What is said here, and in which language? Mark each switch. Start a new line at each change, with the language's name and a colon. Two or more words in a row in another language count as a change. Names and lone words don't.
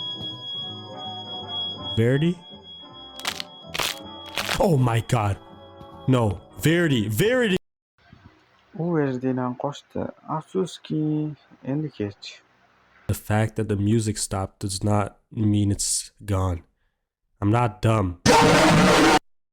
English: Verity? Oh my god. No, Verity, Verity.
Uzbek: U Verity'den qo'shdi. Afsuski, endi kech.
English: The fact that the music stopped does not mean it's gone. I'm not dumb.